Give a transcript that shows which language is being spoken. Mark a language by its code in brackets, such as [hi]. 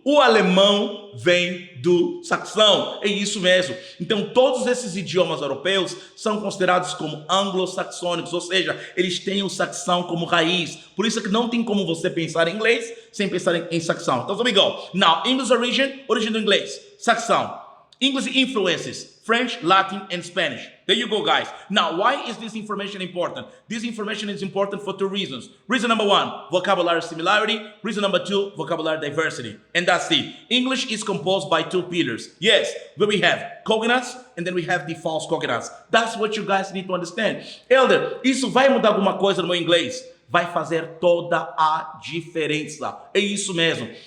[pt] O alemão vem do saxão. É isso mesmo. Então, todos esses idiomas europeus são considerados como anglo-saxônicos, ou seja, eles têm o saxão como raiz. Por isso é que não tem como você pensar em inglês sem pensar em saxão. Então, [en] let me go. Now, English origin [pt] do inglês, saxão. [en] English influences, French, Latin, and Spanish. There you go, guys. Now, why is this information important? This information is important for 2 reasons. Reason number 1, vocabulary similarity. Reason number 2, vocabulary diversity. And that's it. English is composed by 2 pillars. Yes, where we have cognates, and then we have the false cognates. That's what you guys need to understand. [pt] Elder, isso vai mudar alguma coisa no meu inglês? Vai fazer toda a diferença. É isso mesmo.